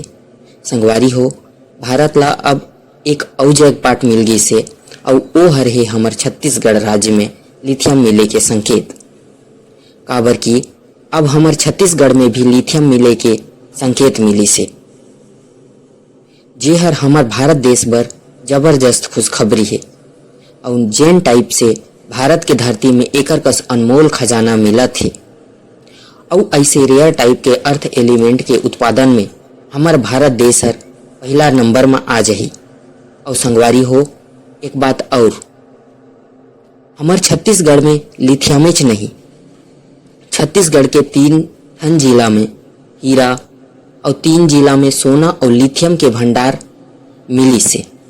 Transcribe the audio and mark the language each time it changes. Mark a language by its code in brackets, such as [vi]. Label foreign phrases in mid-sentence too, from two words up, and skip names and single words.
[hne] संगवारी हो, भारत ला अब एक और जग पाट मिल गई से और वो हर है हमार छत्तीसगढ़ राज्य में लिथियम मिले के संकेत। काबर की अब हमार छत्तीसगढ़ में भी लिथियम मिले के संकेत मिली से, जे हर हमार भारत देश बर जबरदस्त खुशखबरी है। और जेन टाइप से भारत के धरती में एकर कस अनमोल खजाना मिला थे और ऐसे रेयर टाइप के [en] earth element [hne] के उत्पादन में हमार भारत देश हर पहला नंबर में आ जाही। और संगवारी हो, एक बात और, हमार छत्तीसगढ़ में लिथियम नहीं, छत्तीसगढ़ के 3 जिला में हीरा और 3 जिला में सोना और लिथियम के भंडार मिली से।